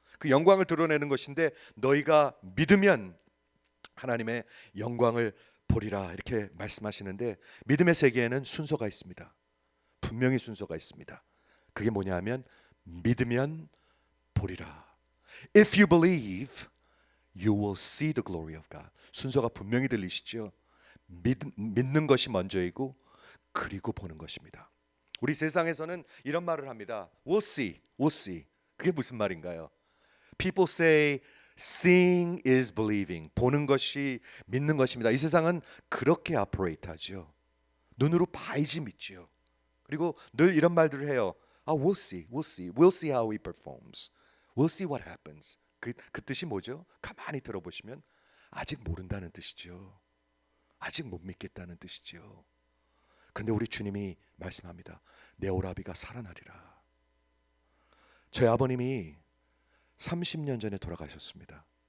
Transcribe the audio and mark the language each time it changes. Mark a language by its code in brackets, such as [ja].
[ko] 그 영광을 드러내는 것인데 너희가 믿으면 하나님의 영광을 보리라 이렇게 말씀하시는데, 믿음의 세계에는 순서가 있습니다. 분명히 순서가 있습니다. 그게 뭐냐 하면 믿으면 보리라. [en] If you believe, you will see the glory of God. [ko] 순서가 분명히 들리시죠? 믿는 것이 먼저이고 그리고 보는 것입니다. 우리 세상에서는 이런 말을 합니다. [en] We'll see, we'll see. [ko] 그게 무슨 말인가요? [en] People say seeing is believing. [ko] 보는 것이 믿는 것입니다. 이 세상은 그렇게 오퍼레이트하죠. 눈으로 봐야지 믿죠. 그리고 늘 이런 말들을 해요. [en] We'll see, we'll see, we'll see how he performs. We'll see what happens. [ko] 그 뜻이 뭐죠? 가만히 들어보시면 아직 모른다는 뜻이죠. 아직 못 믿겠다는 뜻이죠. 그런데 우리 주님이 말씀합니다. 내 오라비가 살아나리라. 저희 아버님이 30년 전에 돌아가셨습니다.